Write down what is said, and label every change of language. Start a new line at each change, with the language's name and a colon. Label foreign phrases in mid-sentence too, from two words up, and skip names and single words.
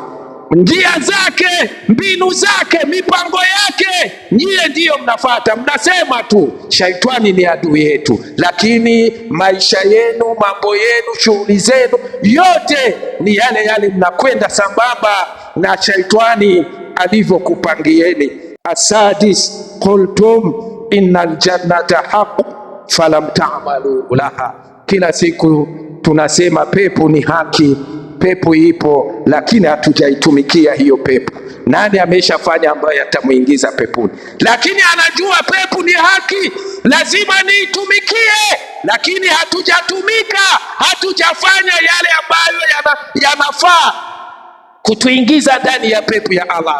Swahili: Njia zake, mbinu zake, mipango yake nyie ndiyo mnafata. Mnasema tu shaitani ni adui yetu, lakini maisha yenu, mambo yenu, shughuli zenu yote ni yale yale, mnakwenda sambamba na shaitani alivyokupangieni. Asadis,
Arabic: قلتم إن الجنة حق فلم تعملوا لها.
Swahili: Kila siku tunasema pepo ni haki, pepo ipo, lakini hatujaitumikia hiyo pepo. Nani ameshafanya ambayo atamuingiza peponi? Lakini anajua pepo ni haki, lazima niitumikie, lakini hatujatumika, hatujafanya yale ambayo yanafaa kutuingiza ndani ya pepo ya Allah.